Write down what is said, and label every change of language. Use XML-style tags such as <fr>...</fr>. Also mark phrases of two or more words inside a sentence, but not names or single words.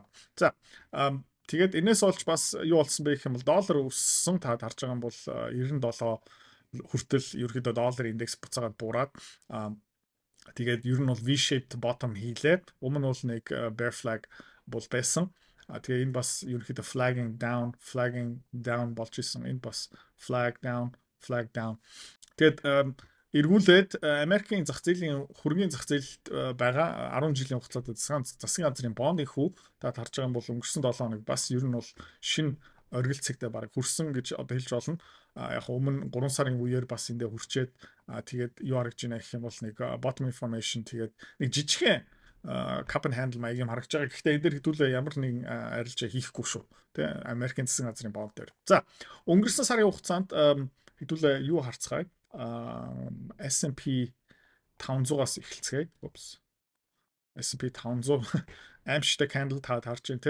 <mn>За тэгээд энэс олж бас юу болсон бэ гэх юм бол доллар өссөн та харж байгаа юм бол 97 хүртэл ерөнхийдөө долларын индекс буцаагаад буураад тэгээд ер нь бол</mn> <en>V-shaped bottom</en> <mn>хийлээ. Өмнө нь бол нэг</mn> <en>bear flag</en> <mn>бол байсан. Тэгээ энэ бас ерөнхийдөө</mn> <en>flagging down</en> <mn>болж исэн. Энэ бас</mn> <en>flag down.</en> <mn>Тэгээд эргүүлээд Америкийн зах зээлийн хөрөнгөний зах зээлд байгаа 10 жилийн хугацаанд засгийн газрын бонд их хүү та харж байгаа юм бол өнгөрсөн 7 хоног бас ер нь бол шинэ оргил цэгтээ бараг хүрсэн гэж одоо хэлж болно. Яг өмнө 3 сарын үеэр бас эндээ хүрчээд тэгээд юу харагч байна гэх юм бол нэг</mn> <en>bottom information</en> <mn>тэгээд нэг жижигхэн</mn> <en>cup and handle</en> <mn>маягийн харагч байгаа. Гэхдээ энэ дэр хэдүүлээ ямар нэгэн арилжаа хийхгүй шүү. Тэ Америкийн засгийн газрын бонд дээр. За өнгөрсөн сарын хугацаанд хэдүүлээ юу харцгаая. S&P 500-аас эхэлцгээе. S&P 500 аимшигтай candle та харж байна те.</mn>